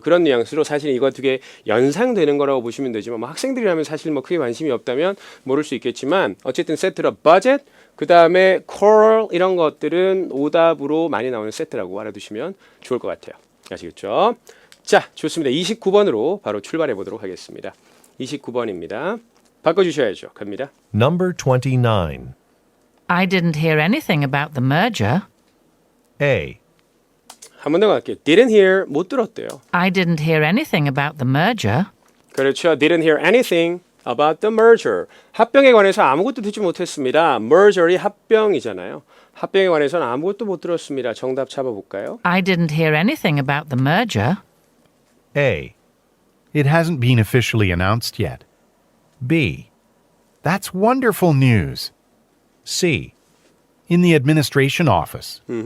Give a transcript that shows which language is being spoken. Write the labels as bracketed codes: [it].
[ko] 그런 뉘앙스로 사실 이거 두 개 연상되는 거라고 보시면 되지만 뭐 학생들이라면 사실 뭐 크게 관심이 없다면 모를 수 있겠지만 어쨌든 세트로 budget 그 다음에 quarrel 이런 것들은 오답으로 많이 나오는 세트라고 알아두시면 좋을 것 같아요. 아시겠죠? 자, 좋습니다. 29번으로 바로 출발해 보도록 하겠습니다. 29번입니다. 바꿔주셔야죠. 갑니다. [en] Number 29. I didn't hear anything about the merger. A. [ko] 한 번 더 갈게요. [en] Didn't hear, [ko] 못 들었대요. [en] I didn't hear anything about the merger. [ko] 그렇죠. [en] Didn't hear anything about the merger. [ko] 합병에 관해서 아무것도 듣지 못했습니다. merger이 합병이잖아요. 합병에 관해서는 아무것도 못 들었습니다. 정답 잡아볼까요? [en] I didn't hear anything about the merger. A. It hasn't been officially announced yet. B. That's wonderful news. C. In the administration office.